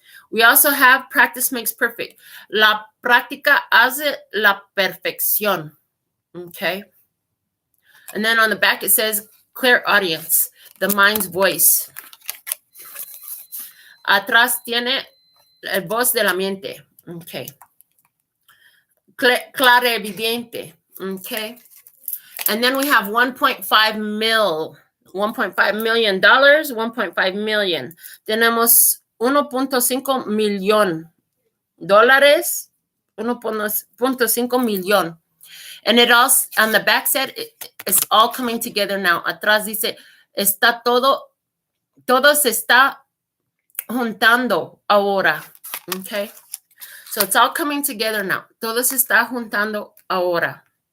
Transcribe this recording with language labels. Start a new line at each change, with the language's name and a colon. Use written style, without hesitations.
English: We also have practice makes perfect.
Spanish: La práctica hace la perfección.
English: Okay. And then on the back it says, clear audience. The mind's voice.
Spanish: Atrás tiene el voz de la mente.
English: Okay.
Spanish: Clarividente. Okay.
English: And then we have $1.5 million, $1.5 million.
Spanish: Tenemos $1.5 million, $1.5 million.
English: And it all, on the back said, it's all coming together now.
Spanish: Atrás dice, está todo se está juntando ahora. Okay.
English: So it's all coming together now.
Spanish: Todo se está juntando ahora.